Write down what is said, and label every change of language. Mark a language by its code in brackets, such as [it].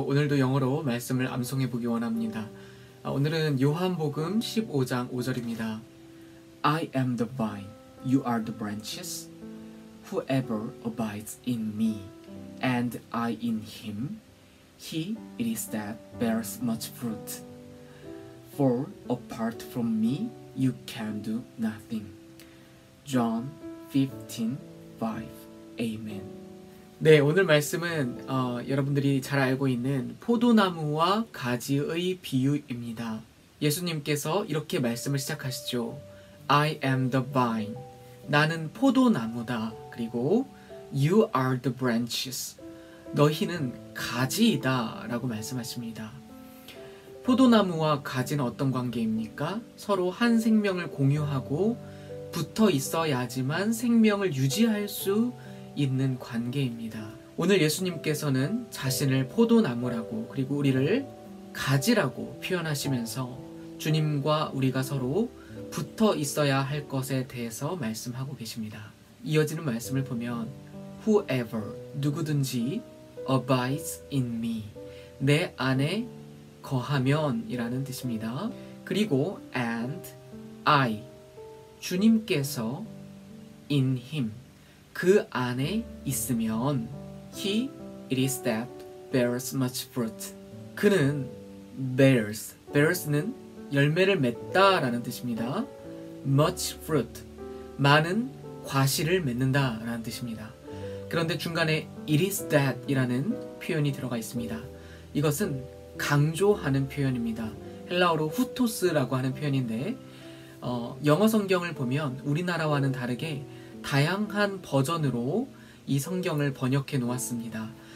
[ko] 오늘도 영어로 말씀을 암송해 보기 원합니다. 오늘은 요한복음 15장 5절입니다. [en] I am the vine, you are the branches. Whoever abides in me, and I in him, he it is that bears much fruit. For apart from me, you can do nothing. John 15:5. Amen. [ko] 네, 오늘 말씀은 여러분들이 잘 알고 있는 포도나무와 가지의 비유입니다. 예수님께서 이렇게 말씀을 시작하시죠. [en] I am the vine. [ko] 나는 포도나무다. 그리고 [en] You are the branches. [ko] 너희는 가지이다 라고 말씀하십니다. 포도나무와 가지는 어떤 관계입니까? 서로 한 생명을 공유하고 붙어 있어야지만 생명을 유지할 수 있는 관계입니다. 오늘 예수님께서는 자신을 포도나무라고 그리고 우리를 가지라고 표현하시면서 주님과 우리가 서로 붙어 있어야 할 것에 대해서 말씀하고 계십니다. 이어지는 말씀을 보면 [en] Whoever, [ko] 누구든지 [en] abides in me, [ko] 내 안에 거하면 이라는 뜻입니다. 그리고 [en] and I, [ko] 주님께서 [en] in him, [ko] 그 안에 있으면 [en] he it is that bears much fruit. [ko] 그는 bears는 열매를 맺다 라는 뜻입니다. [en] much fruit, [ko] 많은 과실을 맺는다 라는 뜻입니다. 그런데 중간에 [en] it is that [ko] 이라는 표현이 들어가 있습니다. 이것은 강조하는 표현입니다. 헬라어로 후토스라고 하는 표현인데 영어 성경을 보면 우리나라와는 다르게 다양한 버전으로 이 성경을 번역해 놓았습니다.